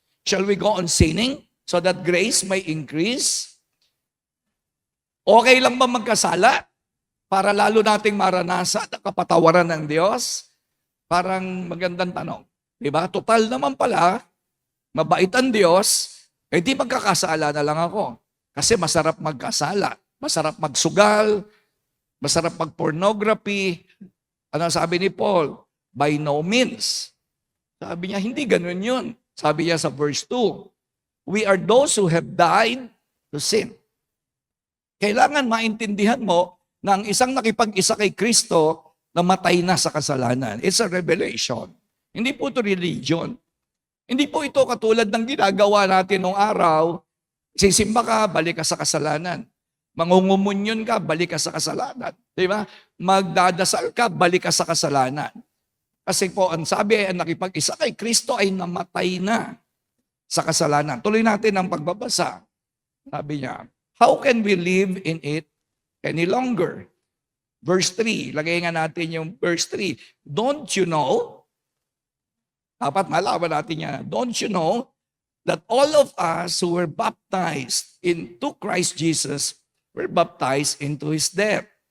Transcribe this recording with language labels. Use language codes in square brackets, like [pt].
[en] Shall we go on sinning so that grace may increase? [tl] Okay lang ba magkasala para lalo nating maranasan ang kapatawaran ng Diyos? Parang magandang tanong. Diba? Total naman pala, mabait ang Diyos, di magkakasala na lang ako. Kasi masarap magkasala, masarap magsugal, masarap mag-pornography. Ano sabi ni Paul? [en] By no means. [tl] Sabi niya, hindi ganun yun. Sabi niya sa verse 2, [en] we are those who have died to sin. [tl] Kailangan maintindihan mo na ang isang nakipag-isa kay Kristo namatay na sa kasalanan. [en] It's a revelation. [tl] Hindi po ito religion. Hindi po ito katulad ng ginagawa natin nung araw. Sisimba ka, balik ka sa kasalanan. Mangungumunyon ka, balik ka sa kasalanan. Di ba? Magdadasal ka, balik ka sa kasalanan. Kasi po, ang sabi, ang nakipag-isa kay Kristo ay namatay na sa kasalanan. Tuloy natin ang pagbabasa. Sabi niya, [en] how can we live in it any longer? [tl] Verse 3, lagay nga natin yung verse 3. [en] Don't you know? [tl] Dapat malaman natin yan. [en] Don't you know that all of us who were baptized into Christ Jesus were baptized into His death?